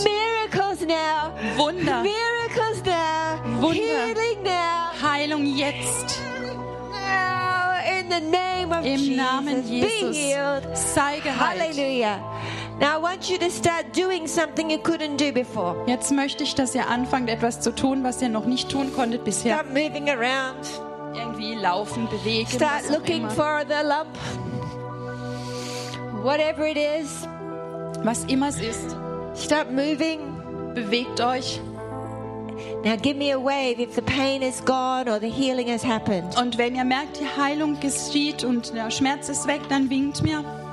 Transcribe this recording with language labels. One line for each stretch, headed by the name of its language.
English: Miracles now.
German: Wunder.
English: Miracles miracles now.
German: Wunder.
English: Healing now.
German: Heilung jetzt.
English: Now, in the name of
German: Im
English: Jesus.
German: Namen Jesus.
English: Be healed.
German: Sei geheilt. Halleluja.
English: Now I want you to start doing something you couldn't do before.
German: Jetzt möchte ich, dass ihr anfangt, etwas zu tun, was ihr noch nicht tun konntet bisher.
English: Start moving around.
German: Irgendwie laufen, bewegen.
English: Start looking for the lump. Whatever it is.
German: Was immer es ist.
English: Start moving.
German: Bewegt euch.
English: Now give me a wave if the pain is gone or the healing has happened.
German: Und wenn ihr merkt, die Heilung geschieht und der Schmerz ist weg, dann winkt mir.